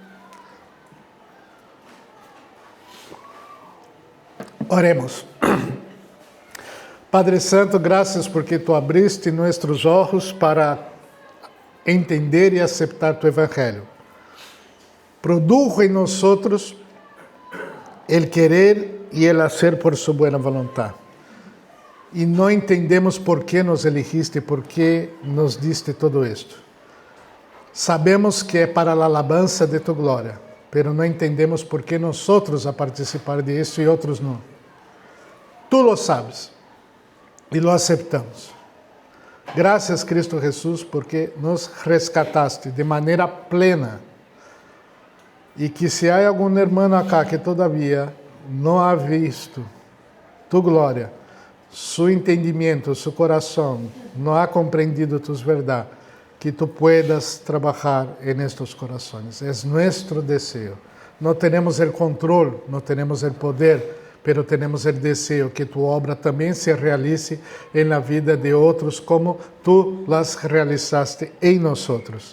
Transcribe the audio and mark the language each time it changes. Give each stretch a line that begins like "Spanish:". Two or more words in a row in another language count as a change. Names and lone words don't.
Spanish: Oremos.
Portuguese: Padre Santo, graças porque Tu abriste nossos olhos para entender e aceitar Tu Evangelho.
Spanish: Produjo em nós el querer e el hacer por su buena voluntad.
Portuguese: E não entendemos por que nos elegiste, por que
Spanish: nos diste todo esto.
Portuguese: Sabemos que é para a alabanza de tu glória, pero não entendemos por que nós a participar de isso e outros não.
Spanish: Tu lo sabes e lo aceptamos.
Portuguese: Graças, Cristo Jesus, porque nos rescataste de maneira plena E que se há algum irmão acá que todavia não ha visto tu glória,
Spanish: su entendimiento, su corazón, no ha comprendido tus verdades, que tú puedas trabajar en estos corazones. Es nuestro deseo. No tenemos el control, no tenemos el poder, pero tenemos el deseo que tu obra también se realice en la vida de otros como tú las realizaste en nosotros.